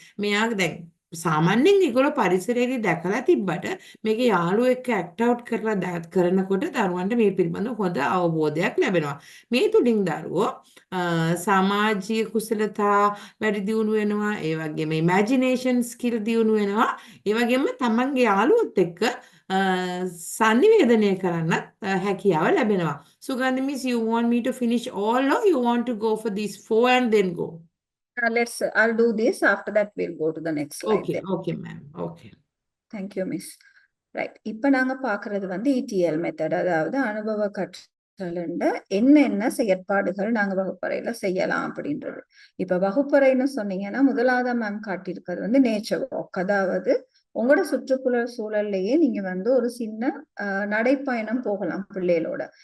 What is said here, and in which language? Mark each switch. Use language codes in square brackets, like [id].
[si] මෙයා දැන් සාමාන්‍යයෙන් ඒගොල්ලෝ පරිසරයේදී දැකලා තිබ්බට මේක යාළුවෝ එක්ක ඇක්ට් අවුට් කරලා කරනකොට දරුවන්ට මේ පිළිබඳව හොඳ අවබෝධයක් ලැබෙනවා. මේ තුලින් දරුවෝ සමාජීය කුසලතා වැඩි දියුණු වෙනවා. ඒ වගේම ඉමැජිනේෂන් ස්කිල් දියුණු වෙනවා. ඒ වගේම තමන්ගේ යාළුවොත් එක්ක sannivedanaya කරන්නත් හැකියාව ලැබෙනවා. [en] Sugandhi miss, you want me to finish all or you want to go for these 4 and then go? I'll do this. After that, we'll go to the next slide. Okay, then. okay, ma'am. Okay. Thank you, miss. Right. [ta] இப்போ நாங்க பார்க்கறது வந்து ETL method, அதாவது அனுபவ கற்றலுண்ட என்னென்ன செயற்பாடுகள் நாங்க வகுப்பறையில செய்யலாம் அப்படின்றது. இப்ப வகுப்பறைன்னு சொன்னீங்கன்னா முதலாவது மேம் காட்டியிருக்கிறது வந்து நேச்சர் வாக், அதாவது உங்களோட சுற்றுப்புற சூழல்லையே நீங்க வந்து ஒரு சின்ன நடைப்பயணம் போகலாம் பிள்ளைகளோட.